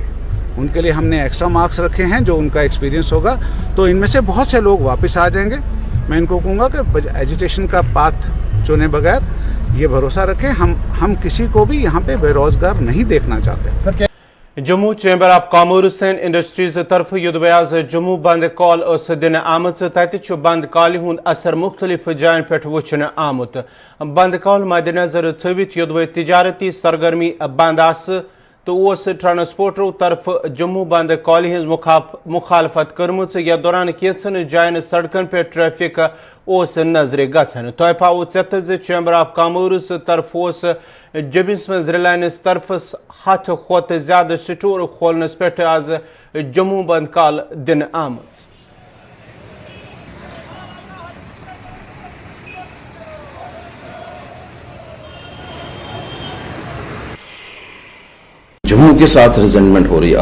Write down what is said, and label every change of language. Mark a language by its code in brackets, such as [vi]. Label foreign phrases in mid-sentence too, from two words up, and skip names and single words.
[hi] उनके लिए हमने [en] extra marks [hi] रखे हैं, जो उनका एक्सपीरियंस होगा तो इनमें से बहुत से लोग वापस आ जाएंगे। मैं इनको कहूँगा कि एजुकेशन का पाथ चुने बगैर ये भरोसा रखें, हम किसी को भी यहाँ पे बेरोजगार नहीं देखना चाहते। [ks] जम्मू चैम्बर ऑफ कॉमर्स एंड इंडस्ट्रीज तरफ युद्ध जम्मू बंद कॉल दिन आमत तत बंद कॉल हुंद असर मुख्तलिफ जायन पे वुचन आमुत। बंद कॉल मद्देनजर थवित युद्ध तिजारती सरगर्मी बंद तो ट्रांसपोर्टरों तरफ जम्मू बंद कॉल हज मुखालफत कर्म या दौरान कैंसन जायन सड़कन पे ट्रैफिक नजर गन। तह पाओ चत चैम्बर ऑफ कॉमर्स तरफ जबिस मज रिलायंस तरफ 100 खोत ज्यादा स्टोर खोलनस पे आज जम्मू बंद कॉल दिन आमद। [hi] जम्मू के साथ रिजेंटमेंट हो रही है।